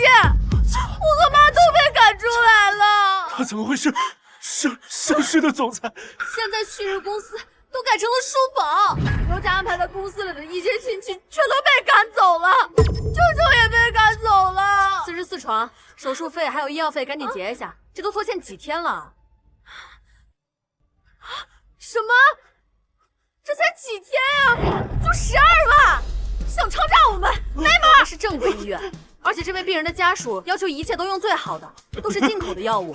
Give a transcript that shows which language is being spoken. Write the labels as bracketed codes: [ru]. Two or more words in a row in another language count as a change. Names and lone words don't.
[zh] 我和媽都被趕出來了。他怎麼會是盛世的總裁？現在旭日公司都改成了叔寶，劉家安排在公司裡的一些親戚全都被趕走了，舅舅也被趕走了。44床，手術費還有醫藥費趕緊結一下，這都拖欠幾天了。什麼？這才幾天呀，就12萬！想抄詐我們？沒門！是正規醫院，而且這位病人的家屬要求一切都用最好的，都是進口的藥物。